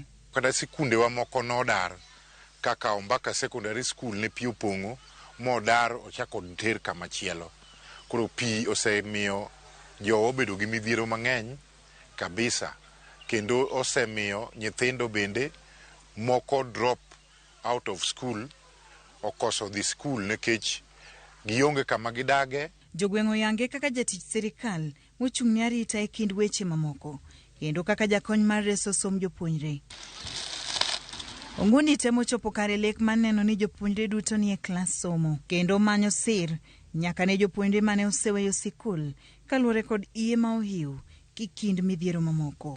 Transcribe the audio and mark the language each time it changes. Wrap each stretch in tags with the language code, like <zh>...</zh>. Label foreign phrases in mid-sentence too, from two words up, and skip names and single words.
<luo>Kada sikunde wa moko nodar, kaka Umbaka Secondary School ne pi opong'o, modar ochako ter kamachielo. Koro pi osemiyo jo obedo gi midhiero mang'eny kabisa, kendo osemiyo nyithindo bende moko</luo> <en>drop out of school,</en> <luo>okoso dhi school nekech gionge kama gidage. Jogweng' oyange kaka jatich sirikal mochung' ne arita e kind weche mamoko kendo kaka jakony mar reso som jopuonjre. Onguni temo chopo kare lek maneno ni jopuonjre duto ni e klas somo kendo manyo sir nyaka ne jopuonjre mane oseweyo sikul kaluwore kod iye ma ohiu kikind midhiero mamoko.</luo>